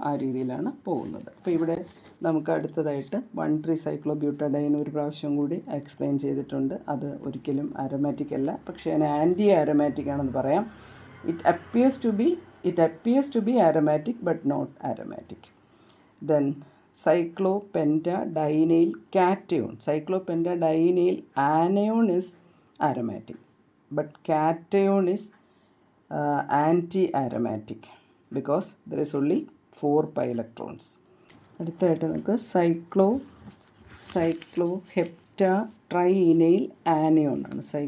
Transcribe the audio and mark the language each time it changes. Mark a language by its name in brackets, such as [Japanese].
[Malayalam] ആ രീതിയിലാണ് പോകുന്നത്. അപ്പോൾ ഇവിടെ നമുക്ക് അടുത്തതായിട്ട് 1,3 സൈക്ലോബ്യൂട്ടാഡൈൻ ഒരു പ്രാവശ്യം കൂടി എക്സ്പ്ലെയിൻ ചെയ്തിട്ടുണ്ട്. അത് ഒരിക്കലും ആരോമാറ്റിക് അല്ല, പക്ഷേ അതിന് ആൻറ്റി ആരോമാറ്റിക് ആണെന്ന് പറയാം. [English] It appears to be aromatic but not aromatic. Then cyclopentadienyl cation. Cyclopentadienyl anion is aromatic, but cation is anti-aromatic because there is only 4 pi electrons. [Malayalam] അടുത്തായിട്ട് നമുക്ക് സൈക്ലോഹെപ്റ്റാട്രൈനൈൽ ആനയോൺ ആണ്.